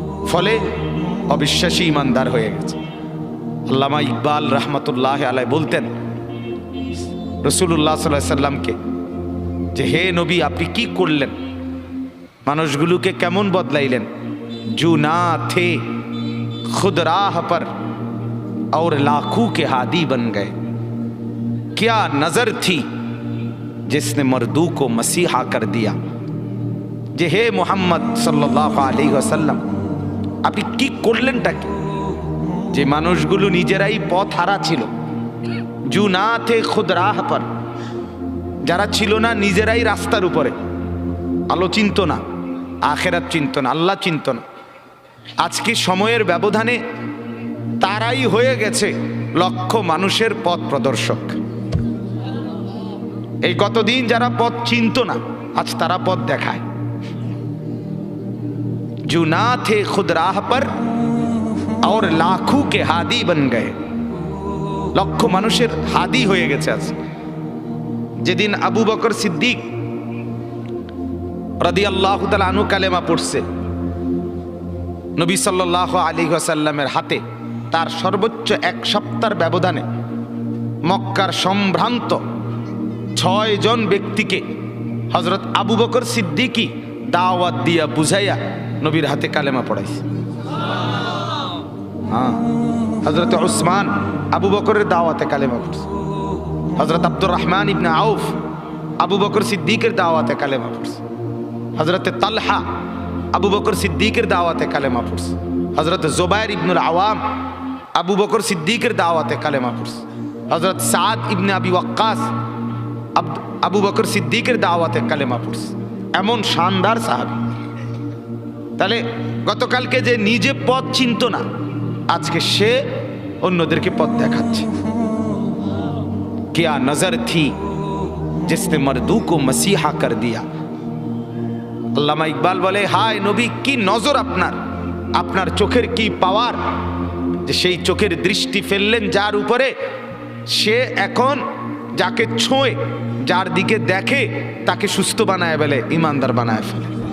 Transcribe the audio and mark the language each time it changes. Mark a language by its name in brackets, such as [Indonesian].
[Bangla] ফলে অবিশ্বাসী ইমানদার হয়ে গেছে। আল্লামা ইকবাল রহমতুল্লাহ আলাইহি বলতেন রাসূলুল্লাহ সাল্লাল্লাহু আলাইহি সাল্লামকে, যে হে নবী, আপনি কি করলেন? মানুষগুলোকে কেমন বদলাইলেন? [Hindi] জু না থে খুদ রাহ পর और लाखों के हादी बन गए। क्या नजर थी जिसने मर्दू को मसीहा कर दिया। [Bangla] যে হে মুহাম্মদ সাল্লাল্লাহু আলাইহি ওয়াসাল্লাম, আপনি কি করলেনটা কি? যে মানুষগুলো নিজেরাই পথ হারা ছিল, [Hindi] জু না থে খুদ রাহ পর, [Bangla] যারা ছিল না নিজেরাই রাস্তার উপরে, আলো চিনত না, আখেরাত চিনত না, আল্লাহ চিনত না। আজকে সময়ের ব্যবধানে তারাই হয়ে গেছে লক্ষ মানুষের পথ প্রদর্শক। এই কতদিন যারা পথ চিনত না, আজ তারা পথ দেখায়। [Hindi] जो ना थे खुद राह पर और लाखों के हादी बन गए। [Bangla] লক্ষ মানুষের হাদি হয়ে গেছে আজ। যেদিন আবু বকর সিদ্দিক রাদিয়াল্লাহু তাআলা আনহু কালেমা পড়ছে, নবী সাল্লাল্লাহু আলাইহি ওয়াসাল্লামের হাতে তার সর্বোচ্চ 1 সপ্তাহের ব্যবধানে মক্কার সম্ভ্রান্ত 6 জন ব্যক্তিকে হযরত আবু বকর সিদ্দিকী দাওয়াত দিয়া বুঝাইয়া নবীর হাতে কালেমা পড়াইছে। হ্যাঁ, হযরত উসমান আবু বকরের দাওয়াতে কালেমা পড়ছে। হযরত আব্দুর রহমান ইবনে আউফ আবু বকর সিদ্দিকের দাওয়াতে কালেমা পড়ছে। হযরত তালহা আবু বকর সিদ্দিকের দাওয়াতে কালেমা পড়ছে। হযরত জুবাইর ইবনুল আওয়াম আবু বকর সিদ্দিকের দাওয়াতে কালেমা পড়ছে। হযরত সাদ ইবনে আবি ওয়াক্কাস আবু বকর সিদ্দিকের দাওয়াতে কালেমা পড়ছে। এমন শানদার সাহাবী। তাহলে গতকালকে যে নিজে পথ চিনত না, আজকে সে অন্যদেরকে পথ দেখাচ্ছে। [Hindi] क्या नजर थी जिसने मर्दू को मसीहा कर दिया। [Bangla] আল্লামা ইকবাল বলে, হায় নবী, কি নজর আপনার, আপনার চোখের কি পাওয়ার, যে সেই চোখের দৃষ্টি ফেললেন যার উপরে, সে এখন যাকে ছোঁয়ে, যার দিকে দেখে, তাকে সুস্থ বানায় ফেলে, ইমানদার বানায় ফেলে।